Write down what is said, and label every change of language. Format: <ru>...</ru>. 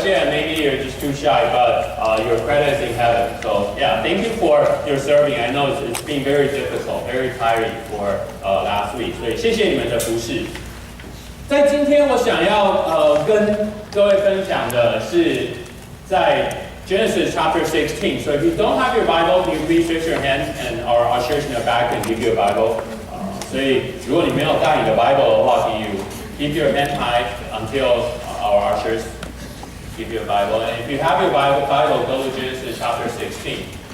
<en>Maybe you're just too shy, but your credit is in heaven. So yeah, thank you for your serving. I know it's been very difficult, very tiring for last week.</en> <zh>所以谢谢你们的服侍。在今天我想要跟各位分享的是在 Genesis chapter 16.</zh> <en>So if you don't have your Bible, can you please raise your hand, and our ushers in the back can give you a Bible.</en> <zh>所以如果你没有带你的 Bible 的话，</zh> <en>can you keep your hand high until our ushers give you a Bible? And if you have your Bible, go to Genesis chapter 16.</en>